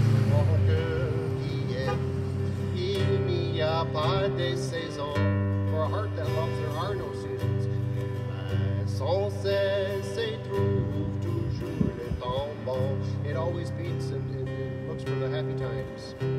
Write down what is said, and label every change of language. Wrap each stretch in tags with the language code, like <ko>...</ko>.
<fr>Mon cœur qui aime, il n'y a pas de saison.</fr> <en>For a heart that loves, there are no seasons.</en> <fr>Sans cesse et trouve toujours le temps bon.</fr> <en>It always beats and looks for the happy times.</en>